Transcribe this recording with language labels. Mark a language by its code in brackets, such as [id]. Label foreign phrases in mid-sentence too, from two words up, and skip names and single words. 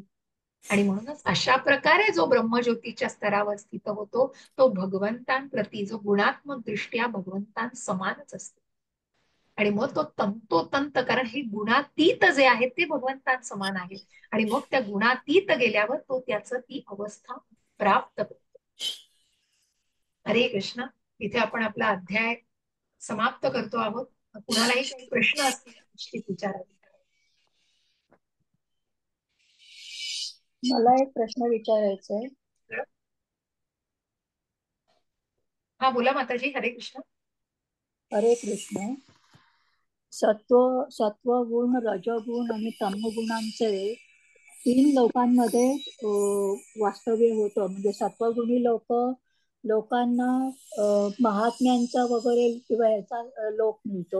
[mr] आणि म्हणूनच अशा प्रकारे जो ब्रह्मज्योतीच्या स्तरावर स्थित होतो तो भगवंतांप्रती जो गुणात्मक दृष्ट्या भगवंतां समानच असतो. आणि मग तो तंतोतंत, कारण हे गुणातीत जे आहेत ते भगवंतां समान आहेत आणि मग त्या गुणातीत गेल्यावर तो त्याचं ती अवस्था प्राप्त करतो. [sa] हरे कृष्ण. [mr] इथे आपण आपला अध्याय समाप्त करतो आहोत. कुणालाही काही प्रश्न असतील निश्चित विचारावे. मला एक प्रश्न विचारायचा आहे. हा बोला माताजी. [sa] हरे कृष्ण. हरे कृष्ण. [mr] सत्वगुण, रजोगुण आणि तमोगुणांचे 3 लोकांमध्ये वास्तव्य होतं. म्हणजे सत्वगुणी लोकांना महात्म्यांचा वगैरे किंवा याचा लोक मिळतो.